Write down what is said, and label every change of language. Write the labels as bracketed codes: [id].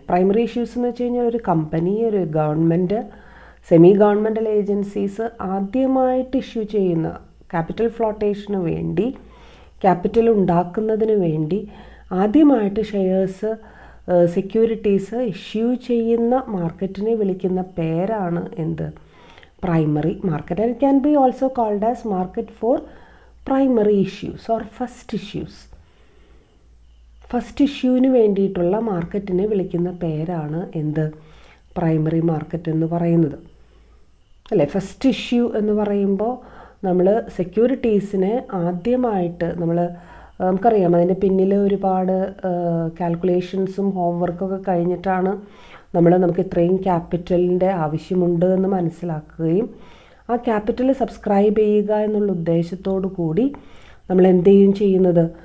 [ml] Primary issues എന്ന് വെച്ച് കഴിഞ്ഞാൽ ഒരു കമ്പനി, ഒരു ഗവൺമെൻറ്, സെമി ഗവൺമെൻറ്റൽ ഏജൻസീസ് ആദ്യമായിട്ട് ഇഷ്യൂ ചെയ്യുന്ന ക്യാപിറ്റൽ ഫ്ലോട്ടേഷന് വേണ്ടി, ക്യാപിറ്റൽ ഉണ്ടാക്കുന്നതിന് വേണ്ടി ആദ്യമായിട്ട് ഷെയർസ്, സെക്യൂരിറ്റീസ് ഇഷ്യൂ ചെയ്യുന്ന മാർക്കറ്റിനെ വിളിക്കുന്ന പേരാണ് എന്ത്? [en] Primary market. And it can be also called as market for primary issues or first issues. [ml] First ഇഷ്യൂവിന് വേണ്ടിയിട്ടുള്ള മാർക്കറ്റിനെ വിളിക്കുന്ന പേരാണ് എന്ത്? പ്രൈമറി മാർക്കറ്റ് എന്ന് പറയുന്നത്. അല്ലേ, ഫസ്റ്റ് ഇഷ്യൂ എന്ന് പറയുമ്പോൾ നമ്മൾ സെക്യൂരിറ്റീസിനെ ആദ്യമായിട്ട് നമുക്കറിയാം, അതിൻ്റെ പിന്നിൽ ഒരുപാട് കാൽക്കുലേഷൻസും ഹോംവർക്കൊക്കെ കഴിഞ്ഞിട്ടാണ് നമുക്ക് ഇത്രയും ക്യാപിറ്റലിൻ്റെ ആവശ്യമുണ്ട് എന്ന് മനസ്സിലാക്കുകയും ആ ക്യാപിറ്റൽ സബ്സ്ക്രൈബ് ചെയ്യുക എന്നുള്ള ഉദ്ദേശത്തോടു കൂടി നമ്മൾ എന്ത് ചെയ്യും ചെയ്യുന്നത്?